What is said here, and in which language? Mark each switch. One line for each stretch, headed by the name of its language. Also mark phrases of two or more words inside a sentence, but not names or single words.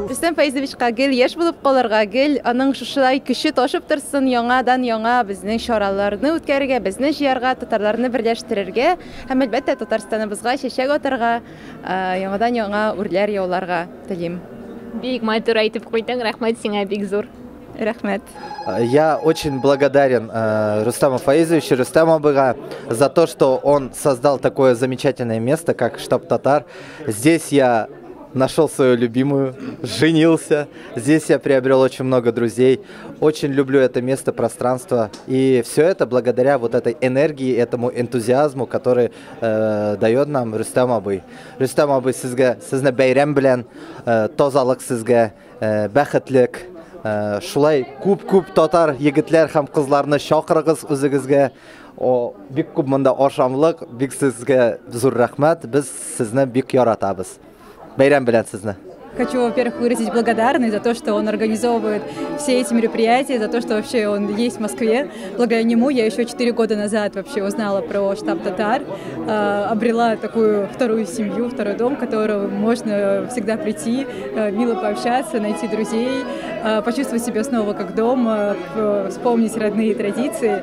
Tatar: Рустам Файзовичка гел яшь булып калырга гел, аның шушылай көче ташып торсын, яңадан яңа безнең чараларны үткәрергә, безне җыярга, татарларны берләштерергә һәм әлбәттә Татарстаныбызга чәчәк атарга, яңадан яңа үрләр яуларга телим. Бик матур әйтеп куйдың, рәхмәт сиңа, бик зур. Рәхмәт.
Russian: Я очень благодарен Рустаму Фаизовичу, Рустаму Абыга за то, что он создал такое замечательное место, как штаб татар. Здесь я нашел свою любимую, женился. Здесь я приобрел очень много друзей. Очень люблю это место, пространство. И все это благодаря вот этой энергии, этому энтузиазму, который дает нам Рустам Абый.
Tatar: Рустам Абый, сезне бәйрәм белән, тазалык сезгә, бәхетлек. Шулай күп татар егетләр һәм кызларны чакырыгыз үзегезгә. Бик күп монда ашамлык, бик сезгә зур рәхмәт. Без сезне бик яратабыз. Бәйрәм белән сезне.
Russian: Хочу, во-первых, выразить благодарность за то, что он организовывает все эти мероприятия, за то, что вообще он есть в Москве. Благодаря нему я еще 4 года назад вообще узнала про штаб татар, обрела такую вторую семью, второй дом, в который можно всегда прийти, мило пообщаться, найти друзей, почувствовать себя снова как дома, вспомнить родные традиции.